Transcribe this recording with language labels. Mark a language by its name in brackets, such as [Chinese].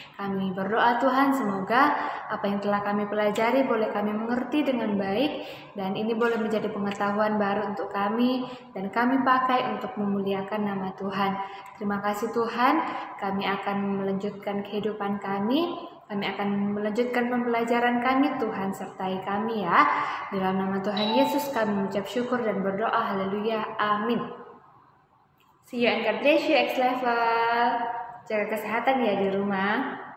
[Indonesian] Kami berdoa Tuhan, semoga apa yang telah kami pelajari boleh kami mengerti dengan baik, dan ini boleh menjadi pengetahuan baru untuk kami dan kami pakai untuk memuliakan nama Tuhan. Terima kasih Tuhan, kami akan melanjutkan kehidupan kami akan melanjutkan pembelajaran kami. Tuhan sertai kami ya. Dalam nama Tuhan Yesus kami mengucap syukur dan berdoa. Haleluya. Amin. [English] See you and God bless you, X Level. [Indonesian] Jaga kesehatan ya di rumah.